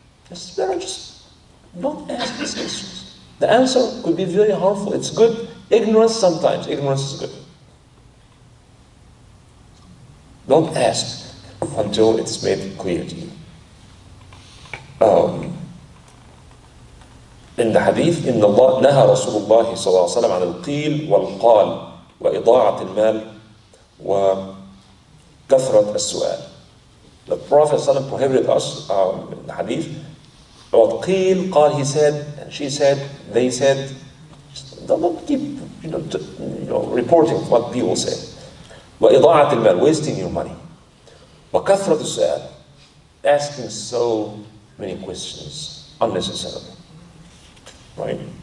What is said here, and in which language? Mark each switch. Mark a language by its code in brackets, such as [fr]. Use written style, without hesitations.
[en] It's better just don't ask these questions. The answer could be very harmful. It's good. Ignorance sometimes. Ignorance is good. Don't ask until it's made clear to you. in the hadith, [ar] إن الله نهى رسول الله صلى الله عليه وسلم عن القيل والقال وإضاعة المال وكثرة السؤال. [en] The Prophet ﷺ prohibited us in the hadith about qeel, qal, he said, and she said, they said. Don't keep reporting what people say. [ar] وإضاعة المال, [en] wasting your money. [ar] وكثرة السؤال, [en] asking so many questions unnecessarily. Right?